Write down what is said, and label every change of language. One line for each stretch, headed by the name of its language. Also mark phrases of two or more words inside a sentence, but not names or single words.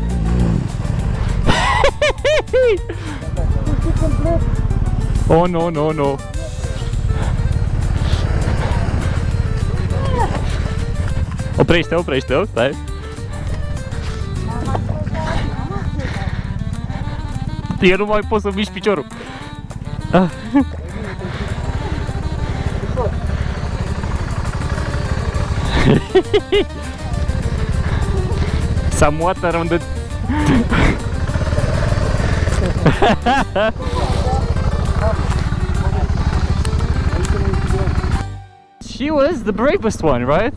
English: Oh, no, no, no!
Romanian: Oprește, oprește, stai! Eu nu mai pot să mișc piciorul.
English: Some water on the... She was the bravest one, right?